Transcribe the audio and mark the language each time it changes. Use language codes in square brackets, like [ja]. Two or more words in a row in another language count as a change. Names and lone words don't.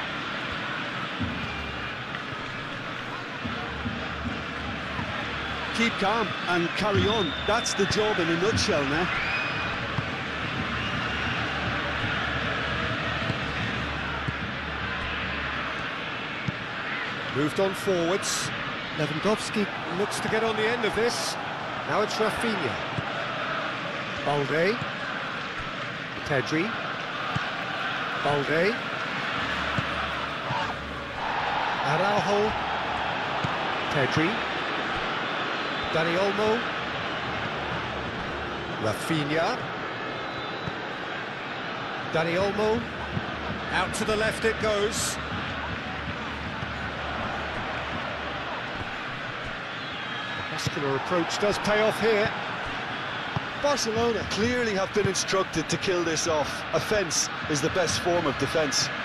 [en] Keep calm and carry on. That's the job in a nutshell now. Moved on forwards. Lewandowski looks to get on the end of this. Now it's Rafinha. Balde. Pedri. Balde. Araujo. Pedri. Dani Olmo. Rafinha. Dani Olmo. Out to the left it goes. Muscular approach does pay off here. Barcelona clearly have been instructed to kill this off. Offence is the best form of defence.